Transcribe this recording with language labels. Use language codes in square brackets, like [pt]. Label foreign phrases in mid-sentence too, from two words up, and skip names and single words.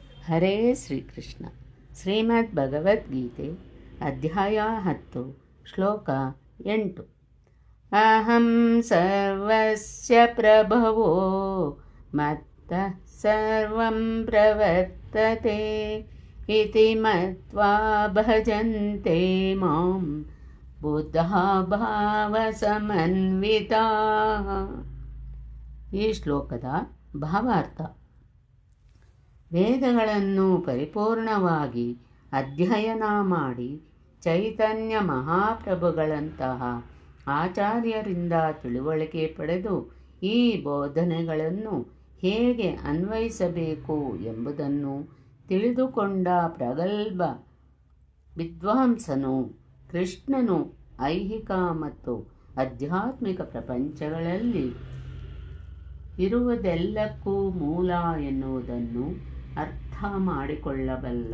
[kn] ಹರೇ ಶ್ರೀಕೃಷ್ಣ. ಶ್ರೀಮದ್ ಭಗವದ್ಗೀತೆ ಅಧ್ಯಾಯ 10 ಶ್ಲೋಕ 8. [sa] ಅಹಂ ಸರ್ವಸ್ಯ ಪ್ರಭವೋ ಮತ್ತಃ ಸರ್ವಂ ಪ್ರವರ್ತತೆ ಇತಿ ಮತ್ವಾ ಭಜಂತೆ ಮಾಂ ಬುದ್ಧಃ ಭಾವ ಸಮನ್ವಿತಾಃ. [kn] ಈ ಶ್ಲೋಕದ ಭಾವಾರ್ಥ: ವೇದಗಳನ್ನು ಪರಿಪೂರ್ಣವಾಗಿ ಅಧ್ಯಯನ ಮಾಡಿ ಚೈತನ್ಯ ಮಹಾಪ್ರಭುಗಳಂತಹ ಆಚಾರ್ಯರಿಂದ ತಿಳುವಳಿಕೆ ಪಡೆದು ಈ ಬೋಧನೆಗಳನ್ನು ಹೇಗೆ ಅನ್ವಯಿಸಬೇಕು ಎಂಬುದನ್ನು ತಿಳಿದುಕೊಂಡ ಪ್ರಗಲ್ಭ ವಿದ್ವಾಂಸನು ಕೃಷ್ಣನು ಐಹಿಕ ಮತ್ತು ಆಧ್ಯಾತ್ಮಿಕ ಪ್ರಪಂಚಗಳಲ್ಲಿ ಇರುವುದೆಲ್ಲಕ್ಕೂ ಮೂಲ ಎನ್ನುವುದನ್ನು ಅರ್ಥ ಮಾಡಿಕೊಳ್ಳಬಲ್ಲ.